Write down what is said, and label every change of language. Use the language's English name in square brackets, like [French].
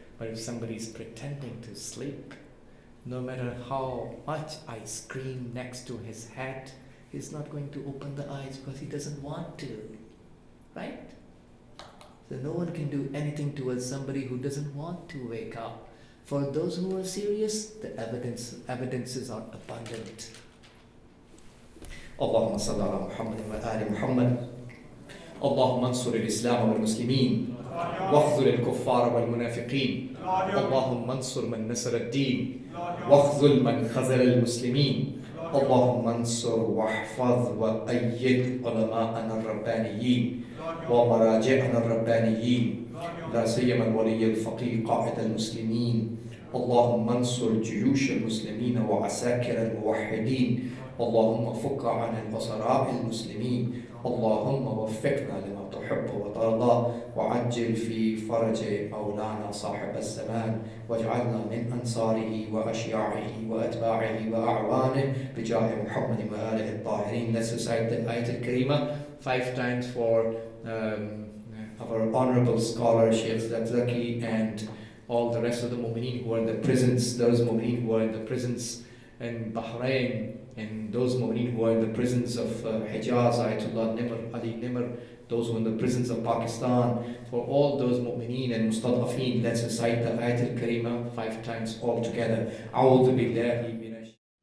[English] But if somebody's pretending to sleep, no matter how much I scream next to his head, he's not going to open the eyes because he doesn't want to, right? So no one can do anything towards somebody who doesn't want to wake up. For those who are serious, the evidences are abundant. [Arabic] اللهم صل على محمد وآل محمد اللهم انصر الإسلام والمسلمين واخذل الكفار والمنافقين اللهم انصر من نصر الدين واخذل من خذل المسلمين اللهم انصر واحفظ وأيد علماءنا الربانيين ومراجعنا الربانيين لا سيما الولي الفقيه قائد المسلمين اللهم انصر جيوش المسلمين وعساكر الموحدين اللهم فك عن الأسراء المسلمين اللهم وفقنا لما تحب وترضى وعجل في فرج مولانا صاحب الزمان واجعلنا من أنصاره وأشياعه وأتباعه وأعوانه بجاه محمد وآله الطاهرين. [English] Let's recite the Ayat al-Karima 5 times for our honorable scholar Sheikh Zaki and all the rest of the mu'mineen who are in the prisons, those mu'mineen who are in the prisons in Bahrain, and those mu'mineen who are in the prisons of Hijaz, Ayatollah Nimr, Ali Nimr, those who are in the prisons of Pakistan, for all those mu'mineen and mustadafeen, let's recite the Ayat al-Karima 5 times all together. A'udhu billahi minash